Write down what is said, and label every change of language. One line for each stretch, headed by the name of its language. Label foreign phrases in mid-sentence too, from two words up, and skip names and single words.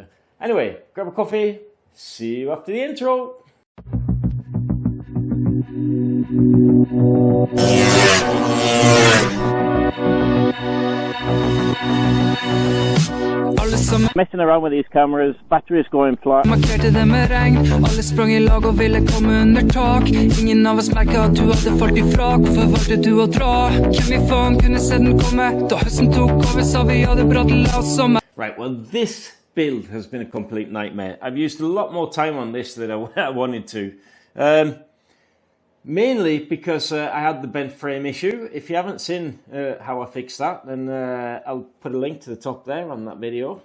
English: Anyway, grab a coffee. See you after the intro. Messing around with these cameras, batteries going flat.
Norwegian: Markerte det med regn, alle sprang I lag og ville komme under tak. Ingen av oss merket at du hadde falt ifra. Hvorfor valgte du å dra? Hvem I faen kunne se den komme? Da høsten tok over, sa vi hadde brått la oss sommer.
English: Right, well this build has been a complete nightmare. I've used a lot more time on this than I wanted to. Mainly because I had the bent frame issue. If you haven't seen how I fixed that, then I'll put a link to the top there on that video.